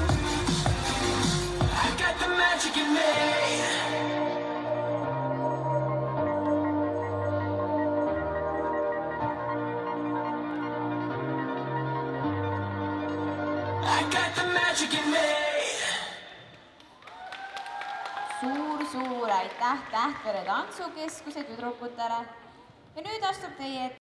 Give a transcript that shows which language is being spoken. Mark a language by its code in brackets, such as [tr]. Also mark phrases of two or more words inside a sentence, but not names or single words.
[en] I got the magic in me. I got the magic in me. [et] Suur aitäh Tähtvere tantsukeskuse tüdrukutele ja nüüd astub teie